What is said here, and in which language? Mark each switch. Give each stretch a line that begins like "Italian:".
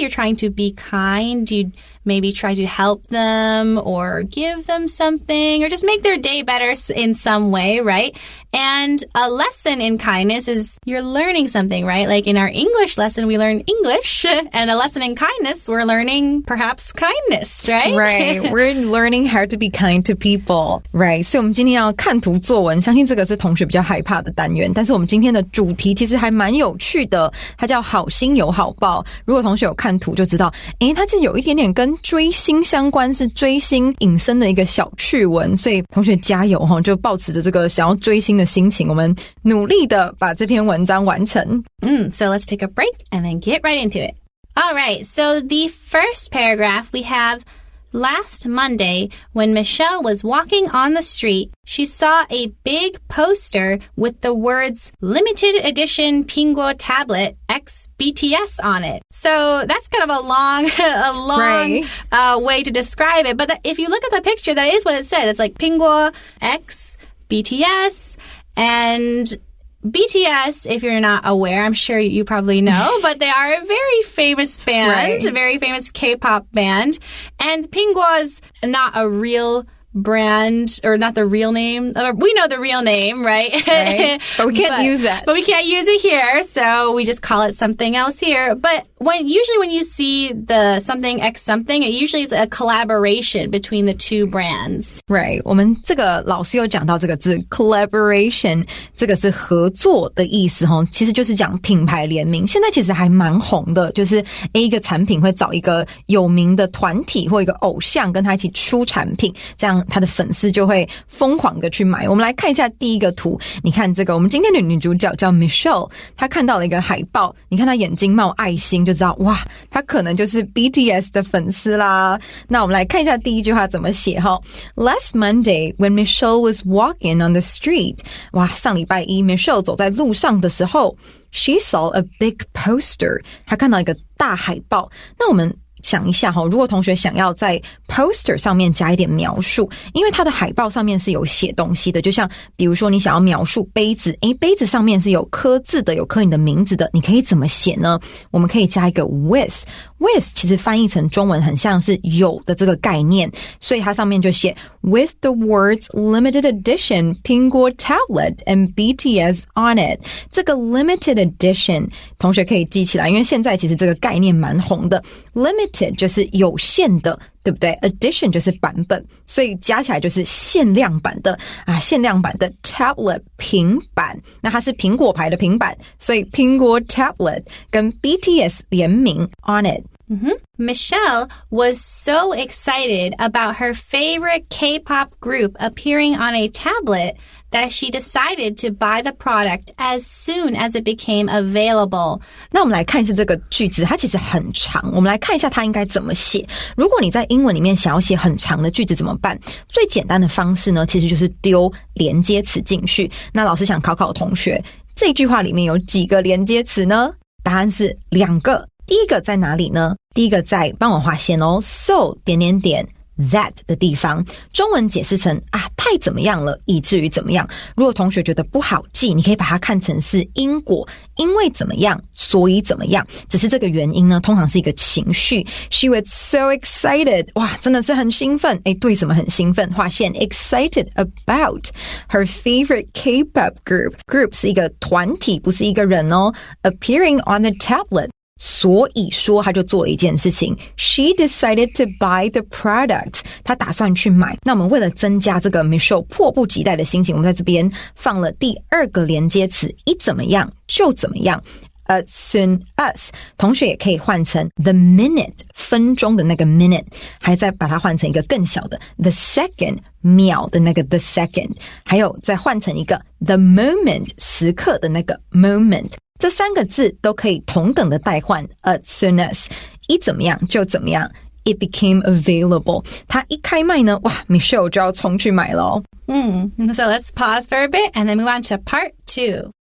English: You're trying to be kind. You maybe try to help them or give them something or just make their day better in some way, right? And a lesson in kindness is you're learning something, right? Like in our English lesson, we learn English. And a lesson in kindness, we're learning perhaps kindness, right? Right. We're learning how to be kind to people. Right.
Chinese: 所以我们今天要看图作文，相信这个是同学比较害怕的单元。但是我们今天的主题其实还蛮有趣的，它叫好心有好报。如果同学有看图就知道，它是有一点点跟追星相关，是追星引申的一个小趣闻。所以同学加油齁，就抱持着这个想要追星的心情，我们努力的把这篇文章完成。
English: So let's take a break and then get right into it. All right, so the first paragraph we have, last Monday, when Michelle was walking on the street, she saw a big poster with the words Limited Edition Pinguo Tablet X BTS on it. So that's kind of a long right. Way to describe it. But if you look at the picture, that is what it says. It's like Pinguo X BTS. And BTS, if you're not aware, I'm sure you probably know, but they are a very famous band, right. A very famous K-pop band. And Pinguo is not a real brand, or not the real name. We know the real name, right? But we can't use that. But we can't use it here, so we just call it something else here. But usually when you see the something X something, it usually is a collaboration between the two brands. Right.
Chinese: 我们这个老师有讲到这个字 collaboration， 这个是合作的意思齁，其实就是讲品牌联名。现在其实还蛮红的，就是一个产品会找一个有名的团体或一个偶像跟他一起出产品，这样他的粉丝就会疯狂的去买。我们来看一下第一个图，你看这个我们今天的女主角叫 Michelle， 她看到了一个海报，你看她眼睛冒爱心就知道，哇，她可能就是 BTS 的粉丝啦。那我们来看一下第一句话怎么写齁。
English: Last Monday, when Michelle was walking on the street，
Chinese: 哇，上礼拜一 Michelle 走在路上的时候
English: ，she saw a big poster，
Chinese: 她看到一个大海报。那我们想一下齁，如果同学想要在 poster 上面加一点描述，因为它的海报上面是有写东西的，就像比如说你想要描述杯子，杯子上面是有刻字的，有刻你的名字的，你可以怎么写呢？我们可以加一个 with 其实翻译成中文很像是有的这个概念，所以它上面就写
English: with the words limited edition Pinguo tablet and BTS on it。
Chinese: 这个 limited edition 同学可以记起来，因为现在其实这个概念蛮红的。 limited 就是有限的，对不对？edition 就是版本，所以加起来就是限量版的限量版的 tablet 平板，那它是苹果牌的平板，所以苹果 tablet 跟 BTS 联名 on it。Michelle
English: was so excited about her favorite K-pop group appearing on a tablet that she decided to buy the product as soon as it became available.
Chinese: 那我们来看一下这个句子，它其实很长，我们来看一下它应该怎么写。如果你在英文里面想要写很长的句子怎么办？最简单的方式呢，其实就是丢连接词进去。那老师想考考同学，这句话里面有几个连接词呢？答案是2个。第一个在哪里呢？第一个在，帮我画线哦 ，so that 的地方，中文解释成太怎么样了，以至于怎么样。如果同学觉得不好记，你可以把它看成是因果，因为怎么样，所以怎么样。只是这个原因呢，通常是一个情绪。
English: She was so excited，
Chinese: 哇，真的是很兴奋。对什么很兴奋？画线
English: excited about her favorite K-pop group。
Chinese: group 是一个团体，不是一个人哦。
English: Appearing on the tablet。
Chinese: 所以说他就做了一件事情
English: She decided to buy the product
Chinese: 他打算去买。那我们为了增加这个 Michelle 迫不及待的心情，我们在这边放了第2个连接词，一怎么样就怎么样 As soon as 同学也可以换成 the minute 分钟的那个 minute， 还再把它换成一个更小的 the second 秒的那个 the second， 还有再换成一个 the moment 时刻的那个 moment。这3个字都可以同等的代换 as soon as 一怎么样就怎么样
English: It became available
Chinese: 它一开卖呢，哇 Michelle 就要冲去买咯。
English: So let's pause for a bit and then move on to part 2.